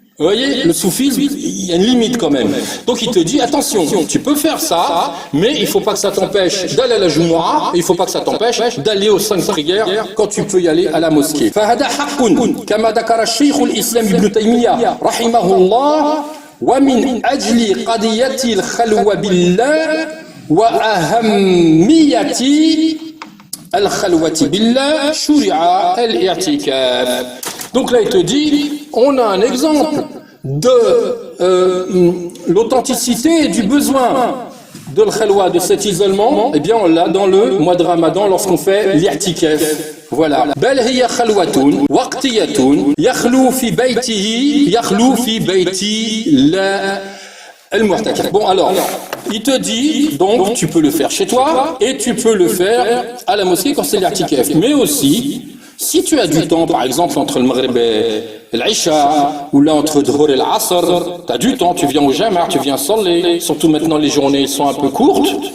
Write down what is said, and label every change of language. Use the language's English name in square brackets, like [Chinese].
[French] Vous voyez, le soufisme, il y a une limite quand même. Donc il te dit, attention, tu peux faire ça, mais il ne faut pas que ça t'empêche d'aller à la Jumu'ah, et il ne faut pas que ça t'empêche d'aller aux 5 prières quand tu peux y aller à la mosquée. [Arabic] فهذا حق كما ذكر الشيخ الإسلام ابن تيمية رحمه الله ومن أجل قضية الخلوة بالله وأهمية الخلوة بالله شرع الاعتكاف. [French] Donc là il te dit, on a un exemple de l'authenticité et du besoin de l'khalwa, de cet isolement. Eh bien on l'a dans le mois de Ramadan lorsqu'on fait l'i'tikaf. Voilà. [Arabic] بل هي خلوة وقتية يخلو في بيته يخلو في بيتي لا المعتكف. [French] Bon alors, il te dit donc tu peux le faire chez toi et tu peux le faire à la mosquée quand c'est l'i'tikaf. Mais aussi, si tu as du temps, par exemple entre le Maghrib et l'Isha, ou là entre Dhuhr et l'Asr, tu as du temps, tu viens au Jama', tu viens saller, surtout maintenant les journées sont un peu courtes.